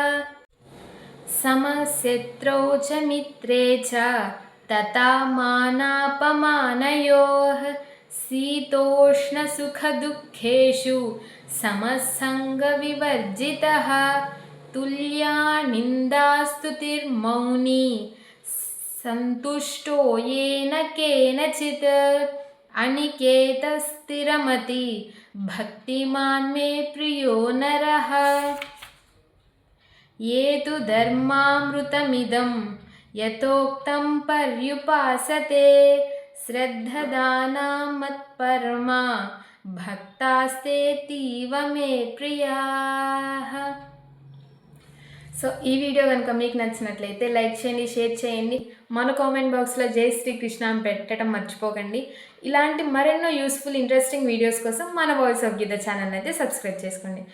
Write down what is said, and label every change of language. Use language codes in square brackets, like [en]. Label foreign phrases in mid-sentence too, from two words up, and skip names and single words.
[sa] సమశత్రౌ చ మిత్రే చ తథా మానాపమానయోః శీతోష్ణసుఖదుఃఖేషు సమసంగవివర్జితః తుల్యా నిందాస్తుతిర్మౌని సంతుష్టో येन కేనచిత్ అనికేతస్థిరమతి భక్తిమాన్ మే ప్రియో నరః. ये तु धर्मामृतमिदं यथोक्तं पर्युपासते श्रद्धदानां मत्परमा భక్తాస్తేతీవ మే ప్రియాః. [te] సో ఈ వీడియో కనుక మీకు నచ్చినట్లయితే లైక్ చేయండి, షేర్ చేయండి. మన [en] comment box [te] జై శ్రీకృష్ణ అని పెట్టడం మర్చిపోకండి. ఇలాంటి మరెన్నో [en] useful interesting videos [te] కోసం మన వాయిస్ ఆఫ్ గీత ఛానల్ అయితే సబ్స్క్రైబ్ చేసుకోండి.